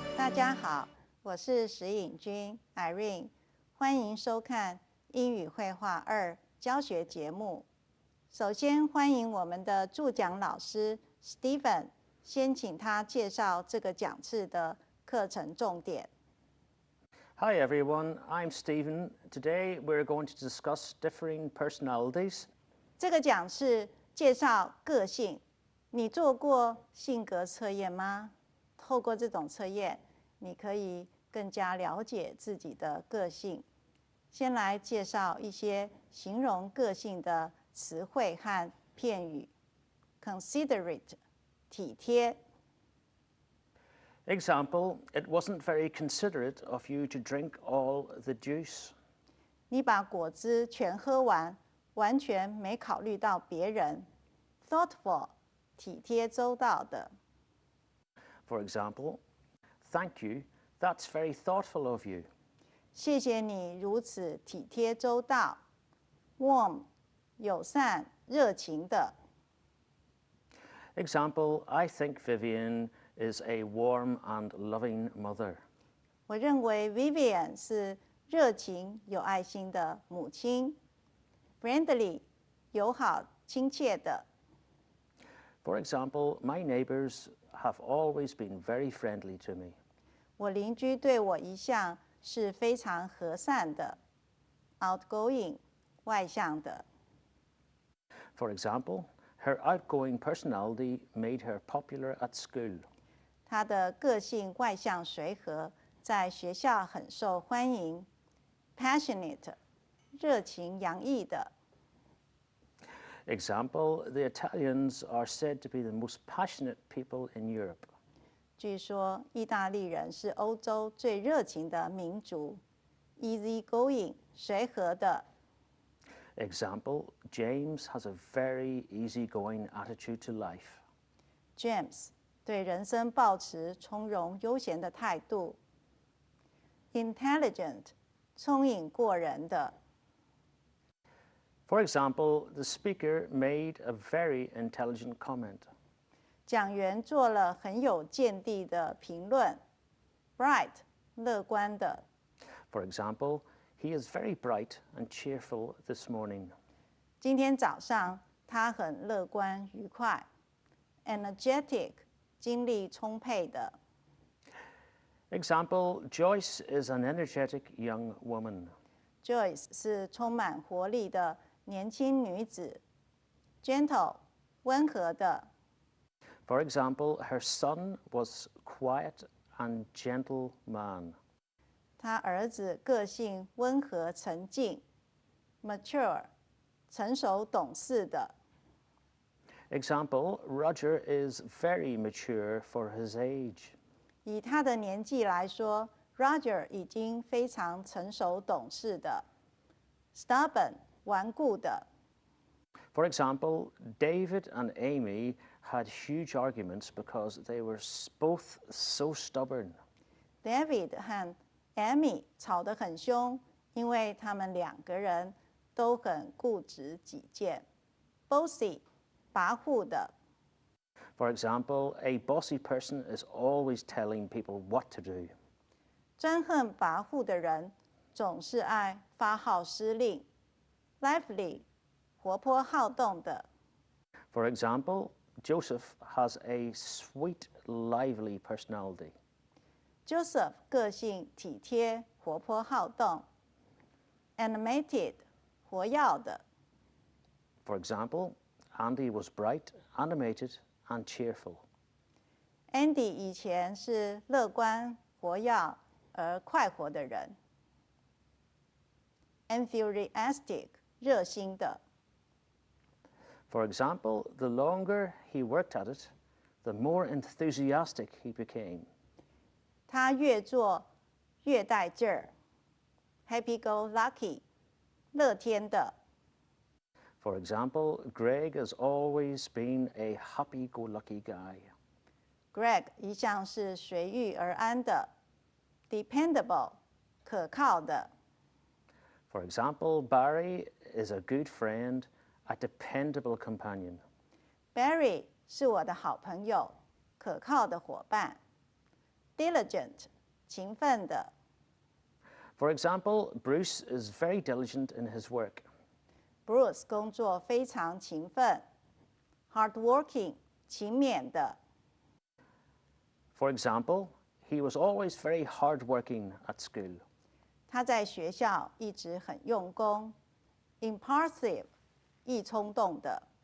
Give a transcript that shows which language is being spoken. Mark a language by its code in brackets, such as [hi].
[zh] 家好，我是石颖君 Irene， 欢迎收看英语绘画2教学节目。首先欢迎我们的助讲老师 Stephen， 先请他介绍这个讲次的课程重点。 [en] Hi everyone, I'm Stephen. Today we're going to discuss differing personalities. [zh] 这个讲是介绍个性。你做过性格测验吗？透过这种测验，你可以更加了解自己的个性。先来介绍一些形容个性的词汇和片语。 Considerate， 体贴。 [en] Example, it wasn't very considerate of you to drink all the juice. [zh] 你把果汁全喝完，完全没考虑到别人。 Thoughtful， 体贴周到的。 [en] For example, thank you, that's very thoughtful of you. [zh] 谢谢你如此体贴周到。Warm， 友善、热情的。 [en] Example, I think Vivian is a warm and loving mother. [zh] 我认为 Vivian 是热情、有爱心的母亲。 Friendly， 友好、亲切的。 [en] For example, my neighbours have always been very friendly to me. [zh] 我邻居对我一向是非常和善的。 Outgoing， 外向的。 [en] For example, her outgoing personality made her popular at school. [zh] 她的个性外向随和，在学校很受欢迎。 Passionate， 热情洋溢的。 [en] Example, the Italians are said to be the most passionate people in Europe. [zh] 据说意大利人是欧洲最热情的民族。 Easygoing， 随和的。 [en] Example, James has a very easygoing attitude to life. [zh] James 对人生抱持从容悠闲的态度。 Intelligent， 聪颖过人的。 [en] For example, the speaker made a very intelligent comment. [zh] 讲员做了很有见地的评论。 Bright， 乐观的。 [en] For example, he is very bright and cheerful this morning. [zh] 今天早上他很乐观愉快。 Energetic， 精力充沛的。 [en] Example, Joyce is an energetic young woman. [zh] Joyce 是充满活力的年轻女子。 Gentle， 温和的。 [en] For example, her son was quiet and gentle man. [zh] 他儿子个性温和沉静。 Mature， 成熟懂事的。 [en] Example, Roger is very mature for his age. [zh] 以他的年纪来说 ，Roger 已经非常成熟懂事的。 Stubborn， 顽固的。 [en] For example, David and Amy had huge arguments because they were both so stubborn. [zh] David 和 Amy 吵得很凶，因为他们两个人都很固执己见。 Bossy， 跋扈的。 [en] For example, a bossy person is always telling people what to do. [zh] 专横跋扈的人总是爱发号施令。 Lively， 活泼好动的。 [en] For example, Joseph has a sweet, lively personality. [zh] Joseph 个性体贴、活泼好动。 Animated， 活跃的。 [en] For example, Andy was bright, animated, and cheerful. [zh] Andy 以前是乐观、活跃而快活的人。 Enthusiastic， 热心的。 [en] For example, the longer he worked at it, the more enthusiastic he became. [zh] 他越做越带劲儿。 Happy-go-lucky， 乐天的。 [en] For example, Greg has always been a happy-go-lucky guy. [zh] Greg 一向是随遇而安的。Dependable， 可靠的。 [en] For example, Barry is a good friend, a dependable companion. [zh] Barry 是我的好朋友，可靠的伙伴。Diligent，勤奋的。 [en] For example, Bruce is very diligent in his work. [zh] Bruce 工作非常勤奋 ，hardworking 勤勉的。 [en] For example, he was always very hardworking at school. [zh] 他在学校一直很用功 ，impulsive 易冲动的。